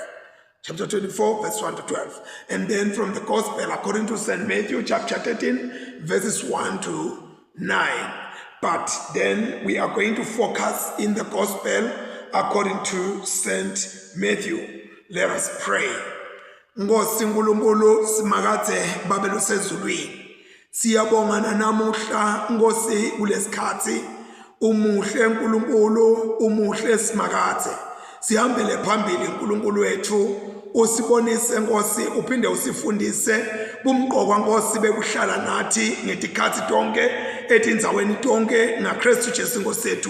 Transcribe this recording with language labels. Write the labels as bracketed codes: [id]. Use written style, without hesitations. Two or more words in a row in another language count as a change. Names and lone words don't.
[en] Chapter 24 verse 1 to 12. And then from the Gospel according to St. Matthew chapter 13 verses 1 to 9. But then we are going to focus in the Gospel according to St. Matthew. Let us pray. [ss] Nkosi nkulunkulu simakathe babelo sezulwini. Siyabonga namuhla Nkosi kulesikhathi. Umuhle nkulunkulu, umuhle simakathe. Sihambele phambili nkulunkulu wethu, usibonise Nkosi, uphinde usifundise bumqokwa Nkosi bekuhlala nathi ngetikhathi tonke etindzaweni tonke ngaKristu Jesu Nkosi yethu.